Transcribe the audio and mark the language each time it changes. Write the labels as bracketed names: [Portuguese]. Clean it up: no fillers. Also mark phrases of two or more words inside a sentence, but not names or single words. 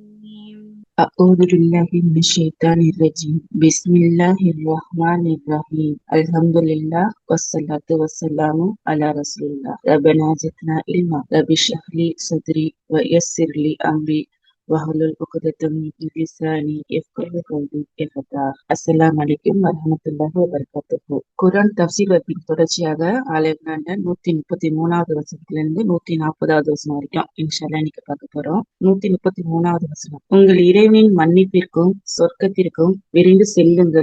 [Arabic] أعوذ بالله من الشيطان الرجيم. بسم الله الرحمن الرحيم. الحمد لله والصلاة والسلام على رسول الله. ربنا زدنا علما. رب اشرح لي صدري ويسر لي أمري واحلل عقدة من لساني يفقهوا قولي. السلام عليكم ورحمة الله وبركاته. [Tamil] குர்ஆன் தஃப்சீர் வகுப்பின் தொடர்ச்சியாக ஆலயம்னாண்ட 133வது வசனத்திலிருந்து 140வது வசனம் வரைக்கும் [Arabic] إن شاء الله [Tamil] இன்னைக்கு பார்க்க போறோம். 133வது வசனம். உங்கள் இறைவனின் மன்னிப்பிற்கும் சொர்க்கத்திற்கும் விரைந்து செல்லுங்கள்.